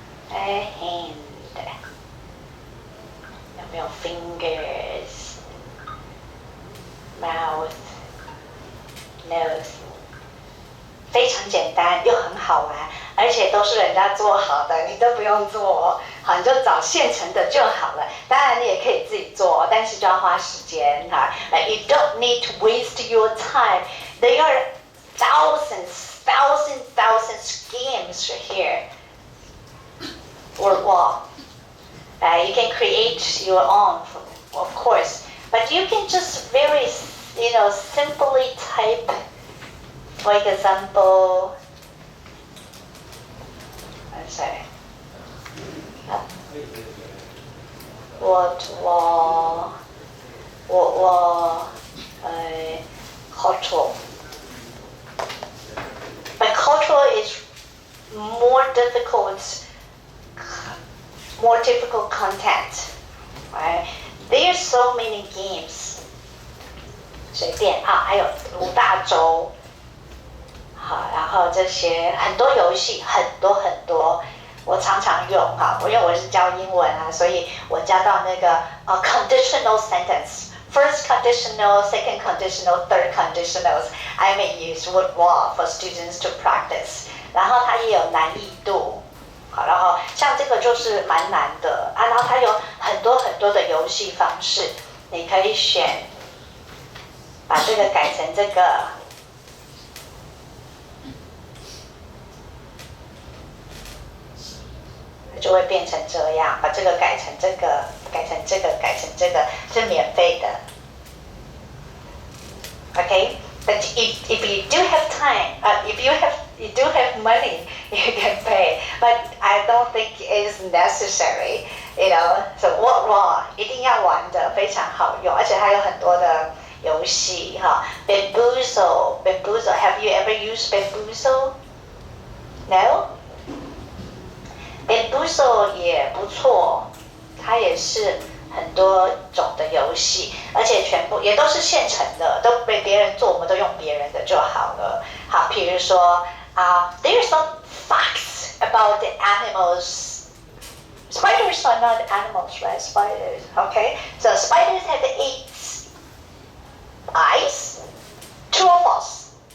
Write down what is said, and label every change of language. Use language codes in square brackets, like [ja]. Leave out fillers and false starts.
[zh] hand 有没有 fingers mouth nose 非常简单又很好玩，而且都是人家做好的，你都不用做好，你就找现成的就好了。当然你也可以自己做，但是就要花时间哈。 [en] You don't need to waste your time. There are thousands games here. Word wall. You can create your own, of course, but you can just very, simply type. For example, I'm sorry. Word wall, cultural. But cultural is more difficult content, right? There's so many games. [zh] 随便啊，还有5大洲，好，然后这些很多游戏，很多，我常常用哈，因为我是教英文啊，所以我教到那个conditional sentence。 [en] First conditional, second conditional, third conditionals. I may use word wall for students to practice. [zh] 然后它也有难易度，好，然后像这个就是蛮难的啊。然后它有很多的游戏方式，你可以选，把这个改成这个，就会变成这样。把这个改成这个，改成这个，改成这个，是免费的。 [en] Okay, but if you do have time, if you do have money, you can pay. But I don't think it's necessary, [zh] So word wall 一定要玩的，非常好用，而且还有很多的游戏哈。 [en] Bamboozle. Have you ever used bamboozle? No? [zh] Bamboozle 也不错，它也是很多种的游戏，而且全部也都是现成的，都被别人做，我们都用别人的就好了。好，比如说 [en] there's some facts about the animals. Spiders are not animals, right? Spiders, okay? So spiders have 8 eyes. True or false?